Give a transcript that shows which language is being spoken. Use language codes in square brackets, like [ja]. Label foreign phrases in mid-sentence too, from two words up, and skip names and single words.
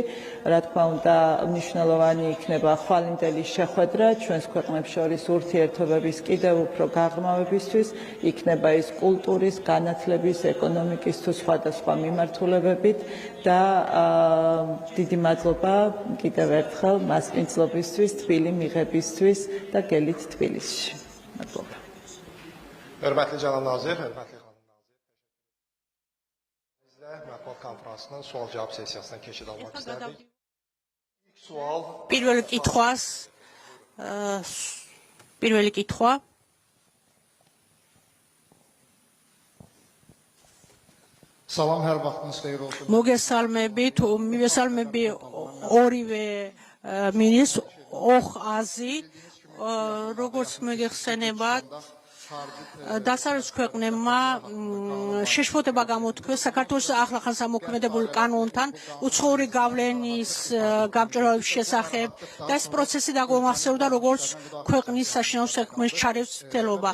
[ka] რა თქმა უნდა მნიშვნელოვანი იქნება ხვალინდელი შეხვედრა ჩვენს ქვეყნებს შორის ურთიერთობების კიდევ უფრო გაღრმავებისთვის, იქნება ის კულტურის, განათლების, ეკონომიკის თუ სხვადასხვა მიმართულებებით და დიდი მადლობა კიდევ ერთხელ მასპინძლობისთვის, თბილი მიღებისთვის და გელით თბილისში. მადლობა. [az] Hörmətli cənab nazir, hörmətli xanım nazir, bizlə mətbuat konfransının sual-cavab sessiyasına keçid almaq istərdik. İlk sual [ka] პირველი კითხვა [az] Salam, hər vaxtınız xeyir olsun. [ka] მივესალმები ორივე მინისტრს ოხაზი როგორც მოგეხსენებათ დასავლეთის ქვეყნებმა შეშფოთება გამოთქვეს საქართველოს ახლახან სამოქმედებულ კანონთან უცხოური გავლენის გამჭვირვალების შესახებ და ეს პროცესი დაგომახსევრდა როგორც ქვეყნის საშინაო საქმეში ჩარევის მცდელობა.